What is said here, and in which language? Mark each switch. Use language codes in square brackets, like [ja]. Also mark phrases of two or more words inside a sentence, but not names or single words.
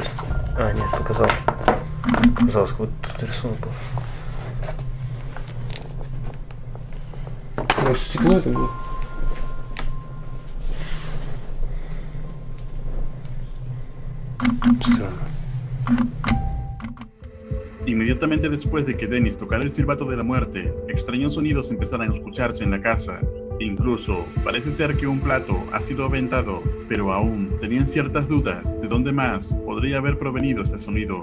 [ru] А, нет, показалось. Показалось, вот тут рисунок был. Может, стекло это было? Странно. [es] Inmediatamente después de que Dennis tocara el silbato de la muerte, extraños sonidos empezaron a escucharse en la casa. Incluso parece ser que un plato ha sido aventado, pero aún tenían ciertas dudas de dónde más podría haber provenido este sonido.